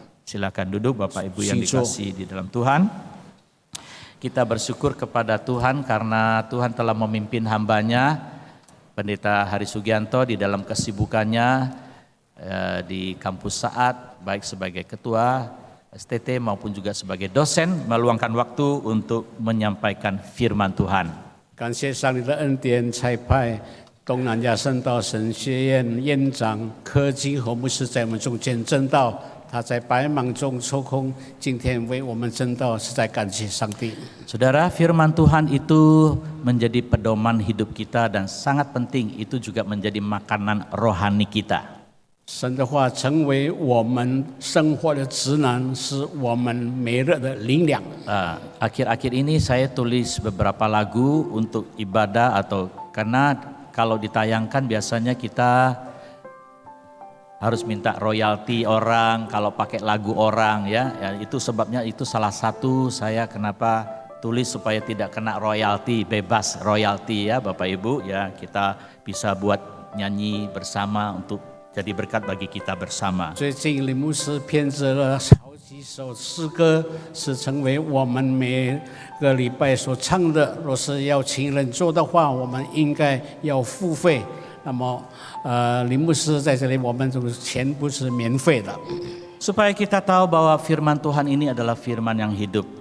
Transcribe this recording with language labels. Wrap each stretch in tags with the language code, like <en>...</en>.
<id>Silakan duduk Bapak Ibu yang dikasihi di dalam Tuhan. Kita bersyukur kepada Tuhan karena Tuhan telah memimpin hambanya, Pendeta Hari Sugianto di dalam kesibukannya di kampus Saat, baik sebagai ketua STT maupun juga sebagai dosen, meluangkan waktu untuk menyampaikan firman Tuhan.</id> <zh>感谢上帝的恩典，差派东南亚圣道神学院院长柯金和牧师在我们中间证道。他在百忙中抽空，今天为我们证道，实在感谢上帝。</zh> <id>Saudara, firman Tuhan itu menjadi pedoman hidup kita dan sangat penting, itu juga menjadi makanan rohani kita.</id> <zh>神的话成为我们生活的指南，是我们每日的灵粮。</zh> <id>Akhir-akhir ini saya tulis beberapa lagu untuk ibadah atau karena kalau ditayangkan biasanya kita harus minta royalti orang kalau pakai lagu orang ya, itu sebabnya itu salah satu saya kenapa tulis supaya tidak kena royalti, bebas royalti ya Bapak Ibu ya, kita bisa buat nyanyi bersama untuk jadi berkat bagi kita bersama.</id> <zh>最近林牧师编织了好几首诗歌，是成为我们每个礼拜所唱的。若是要请人做的话，我们应该要付费。那么，林牧师在这里，我们这个钱不是免费的。</zh> <id>Supaya kita tahu bahwa firman Tuhan ini adalah firman yang hidup.</id>